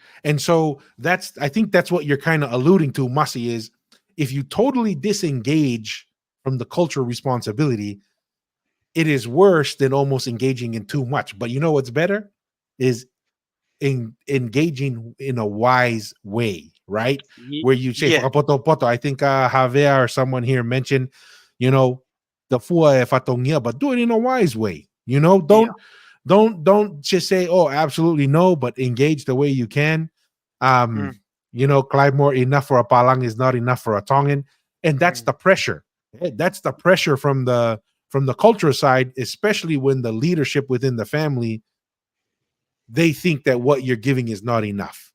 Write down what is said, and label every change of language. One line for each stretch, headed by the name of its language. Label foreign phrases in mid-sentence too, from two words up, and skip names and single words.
English: And so I think that's what you're kind of alluding to, Mussy, is if you totally disengage from the cultural responsibility, it is worse than almost engaging in too much. But you know what's better is engaging in a wise way, right? Where you say, yeah.
Tongan: "Whakapoto poto."
English: I think Javier or someone here mentioned, you know, the
Tongan: fua e fatongia,
English: but do it in a wise way. Yeah. Don't just say, "Oh, absolutely no," but engage the way you can. Um, Mm, Clive Moore, enough for a palang is not enough for a Tongan, and that's mm, the pressure. That's the pressure from the cultural side, especially when the leadership within the family, they think that what you're giving is not enough.